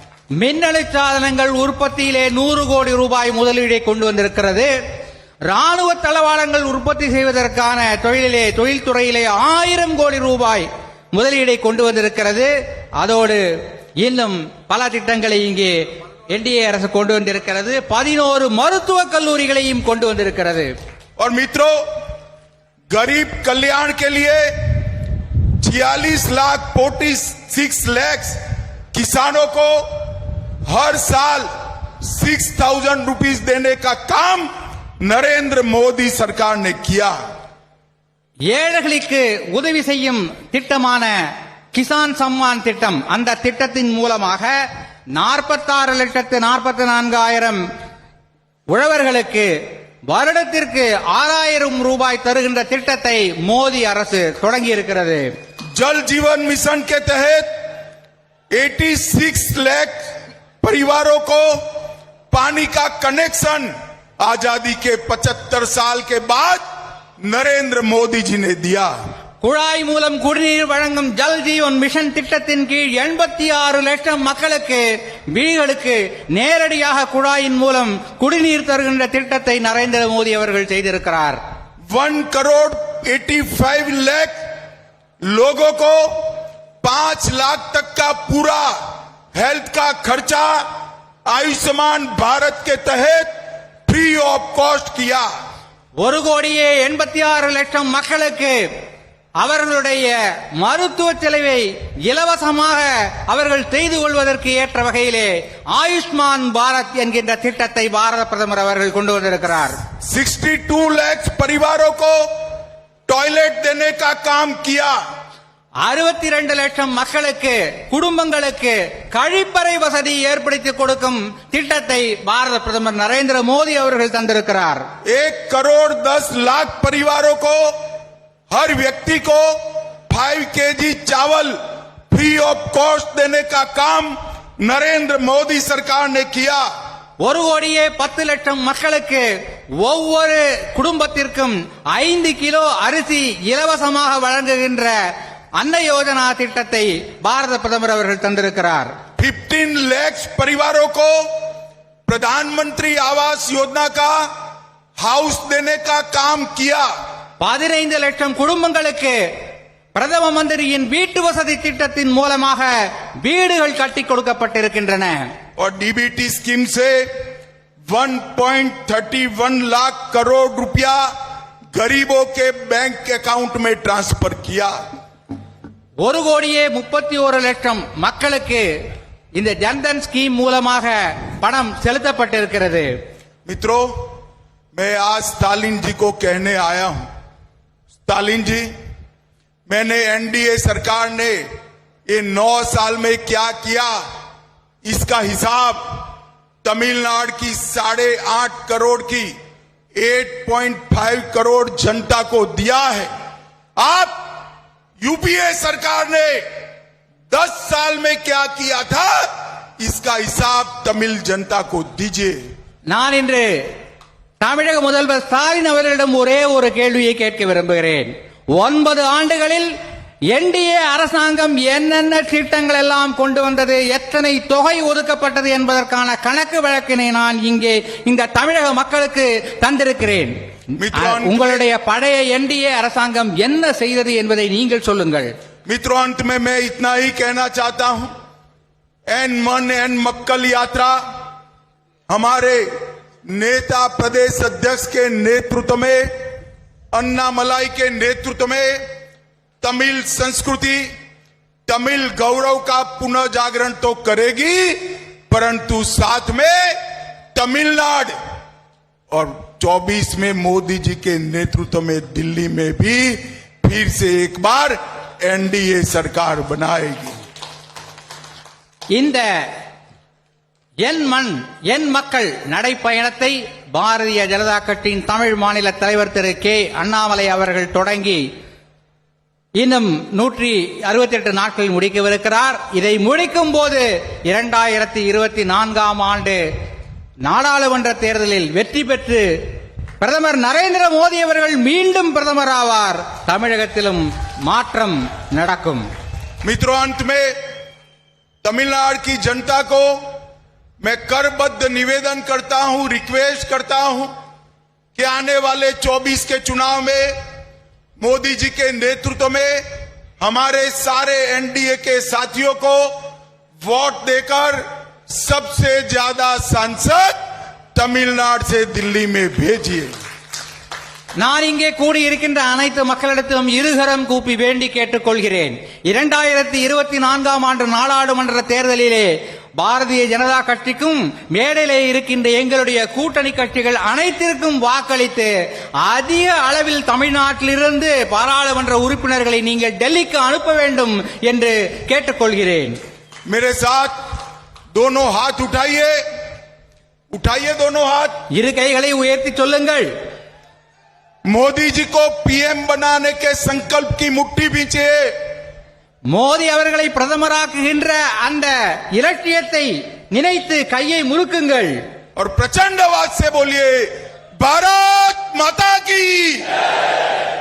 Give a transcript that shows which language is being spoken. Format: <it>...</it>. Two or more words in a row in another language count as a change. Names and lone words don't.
<ta>மின்னணு சாதனங்கள் உற்பத்தியிலே 100 கோடி ரூபாய் முதலீடை கொண்டு வந்திருக்கிறது. ராணுவ தளவாடங்கள் உற்பத்தி செய்வதற்கான தொழில்துறையிலே 1000 கோடி ரூபாய் முதலீடை கொண்டு வந்திருக்கிறது. அதோடு இன்னும் பல திட்டங்களை இங்கே என்டிஏ அரசு கொண்டு வந்திருக்கிறது. 11 மருத்துவக் கல்லூரிகளையும் கொண்டு வந்திருக்கிறது.</ta> <hi>और मित्रों, गरीब कल्याण के लिए 46 लाख किसानों को हर साल 6,000 रुपीस देने का काम नरेंद्र मोदी सरकार ने किया.</hi> <ta>ஏழைகளுக்கு உதவி செய்யும் திட்டமான கிசான் சம்மான் திட்டம், அந்த திட்டத்தின் மூலமாக 46,44,000 உழவர்களுக்கு வருடத்திற்கு 6,000 ரூபாய் தருகின்ற திட்டத்தை மோடி அரசு தொடங்கி இருக்கிறது.</ta> <hi>जल जीवन मिशन के तहत 86 लाख परिवारों को पानी का कनेक्शन आजादी के 75 साल के बाद नरेंद्र मोदी जी ने दिया.</hi> <ta>குழாய் மூலம் குடிநீர் வழங்கும் ஜல் ஜீவன் மிஷன் திட்டத்தின் கீழ் 86 லட்சம் மக்களுக்கு வீடுகளுக்கு நேரடியாக குழாயின் மூலம் குடிநீர் தருகின்ற திட்டத்தை நரேந்திர மோடி அவர்கள் செய்திருக்கிறார்.</ta> <hi>1,85 लाख लोगों को 5 लाख तक का पूरा हेल्थ का खर्चा आयुष्मान भारत के तहत</hi> <en>free of cost</en> <hi>किया.</hi> <ta>1,86 லட்சம் மக்களுக்கு அவர்களுடைய மருத்துவ செலவை இலவசமாக அவர்கள் செய்து கொள்வதற்கு ஏற்ற வகையிலே ஆயுஷ்மான் பாரத் என்கின்ற திட்டத்தை பாரத பிரதமர் அவர்கள் கொண்டு வந்திருக்கிறார்.</ta> <hi>62 लाख परिवारों को टॉयलेट देने का काम किया.</hi> <ta>62 லட்சம் மக்களுக்கு குடும்பங்களுக்கு கழிப்பறை வசதி ஏற்படுத்தி கொடுக்கும் திட்டத்தை பாரத பிரதமர் நரேந்திர மோடி அவர்கள் தந்திருக்கிறார்.</ta> <hi>1,10,00,000 परिवारों को हर व्यक्ति को 5 kg चावल</hi> <en>free of cost</en> <hi>देने का काम नरेंद्र मोदी सरकार ने किया.</hi> <ta>1,10,00,000 மக்களுக்கு ஒவ்வொரு குடும்பத்திற்கும் 5 கிலோ அரிசி இலவசமாக வழங்குகின்ற அன்ன யோஜனா திட்டத்தை பாரத பிரதமர் அவர்கள் தந்திருக்கிறார்.</ta> <hi>15 लाख परिवारों को प्रधानमंत्री आवास योजना का हाउस देने का काम किया.</hi> <ta>15 லட்சம் குடும்பங்களுக்கு பிரதம மந்திரியின் வீட்டு வசதி திட்டத்தின் மூலமாக வீடுகள் கட்டி கொடுக்கப்பட்டிருக்கின்றன.</ta> <hi>और डीबीटी स्कीम से 1.31 लाख करोड़ रुपया गरीबों के</hi> <en>bank account</en> <hi>में ट्रांसफर किया.</hi> <ta>1,31,00,000 மக்களுக்கு இந்த ஜன்தன் ஸ்கீம் மூலமாக பணம் செலுத்தப்பட்டிருக்கிறது.</ta> <hi>मित्रों, मैं आज स्टालिन जी को कहने आया हूं. स्टालिन जी, मैंने एनडीए सरकार ने ये 9 साल में क्या किया, इसका हिसाब तमिलनाडु की 8.5 करोड़ की 8.5 करोड़ जनता को दिया है। आप यूपीए सरकार ने 10 साल में क्या किया था, इसका हिसाब तमिल जनता को दीजिए।</hi> <ta>நான் இன்று தமிழக முதல்வர் ஸ்டாலின் அவர்களிடம் ஒரே ஒரு கேள்வியை கேட்க விரும்புகிறேன். 9 ஆண்டுகளில் என்டிஏ அரசாங்கம் என்னென்ன திட்டங்கள் எல்லாம் கொண்டு வந்தது, எத்தனை தொகை ஒதுக்கப்பட்டது என்பதற்கான கணக்கு வழக்கினை நான் இங்கே இந்த தமிழக மக்களுக்கு தந்திருக்கிறேன். உங்களுடைய பழைய என்டிஏ அரசாங்கம் என்ன செய்தது என்பதை நீங்கள் சொல்லுங்கள்.</ta> <hi>मित्रों, अंत में मैं इतना ही कहना चाहता हूं,</hi> <ta>என் மண் என் மக்கள்</ta> <hi>यात्रा हमारे नेता प्रदेश अध्यक्ष के नेतृत्व में, अन्नामलाई के नेतृत्व में तमिल संस्कृति, तमिल गौरव का पुनः जागरण तो करेगी, परंतु साथ में तमिलनाडु और 24 में मोदी जी के नेतृत्व में दिल्ली में भी फिर से एक बार एनडीए सरकार बनाएगी.</hi> <ta>இந்த என் மண் என் மக்கள் நடைப்பயணத்தை பாரதிய ஜனதா கட்சியின் தமிழ் மாநில தலைவர் திரு கே அண்ணாமலை அவர்கள் தொடங்கி இன்னும் 168 நாட்களில் முடிக்கவிருக்கிறார். இதை முடிக்கும் போது 2024ஆம் ஆண்டு நாடாளுமன்ற தேர்தலில் வெற்றி பெற்று பிரதமர் நரேந்திர மோடி அவர்கள் மீண்டும் பிரதமர் ஆவார். தமிழகத்திலும் மாற்றம் நடக்கும்.</ta> <hi>मित्रों, अंत में तमिलनाडु की जनता को मैं करबद्ध निवेदन करता हूं, रिक्वेस्ट करता हूं कि आने वाले 24 के चुनाव में मोदी जी के नेतृत्व में हमारे सारे एनडीए के साथियों को वोट देकर सबसे ज्यादा सांसद तमिलनाडु से दिल्ली में भेजिए.</hi> <ta>நான் இங்கே கூடியிருக்கின்ற அனைத்து மக்களிடத்திலும் இருகரம் கூப்பி வேண்டி கேட்டுக்கொள்கிறேன். 2024ஆம் ஆண்டு நாடாளுமன்ற தேர்தலிலே பாரதிய ஜனதா கட்சிக்கும் மேடையிலே இருக்கின்ற எங்களுடைய கூட்டணி கட்சிகள் அனைத்திற்கும் வாக்களித்து அதிக அளவில் தமிழ்நாட்டிலிருந்து பாராளுமன்ற உறுப்பினர்களை நீங்கள் டெல்லிக்கு அனுப்ப வேண்டும் என்று கேட்டுக்கொள்கிறேன்.</ta> <hi>मेरे साथ दोनों हाथ उठाइए, उठाइए दोनों हाथ.</hi> <ta>இரு கைகளை உயர்த்தி சொல்லுங்கள்.</ta> <hi>मोदी जी को पीएम बनाने के संकल्प की मुट्ठी भींचिए.</hi> <ta>மோடி அவர்களை பிரதமராக்குகின்ற அந்த இலட்சியத்தை நினைத்து கையை முறுக்குங்கள்.</ta> <hi>और प्रचंड आवाज से बोलिए, भारत माता की.</hi>